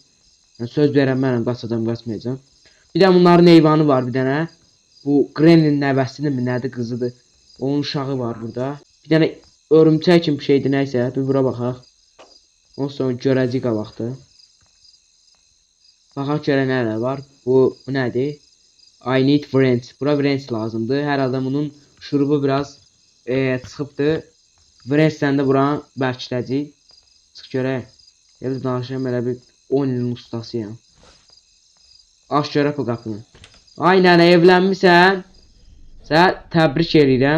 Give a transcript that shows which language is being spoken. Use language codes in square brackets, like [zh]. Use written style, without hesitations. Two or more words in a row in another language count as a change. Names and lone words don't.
[az] Yəni söz verəm mənəm, qaçacam, qaçmayacam. Bir də bunların eyvanı var bir dənə. Bu Granny'nin nəvəsidir mi, nədir, qızıdır. Onun uşağı var burada. Bir dənə örümçək kimi bir şeydir, nəysə. Bir bura baxaq. Ondan sonra görəcək qabaqda. Baxaq görək nələr var. Bu nədir? [en] I need friends. [az] Bura friends lazımdır. Hər halda bunun şurubu biraz çıxıbdır. Friends'dən də buranı bərkiləcək. Çıx görək. Elə danışıram, elə bir 10 ilin ustasıyam. Aç görək bu qapını. Ay nənə, evlənmisən? Sənə təbrik edirəm.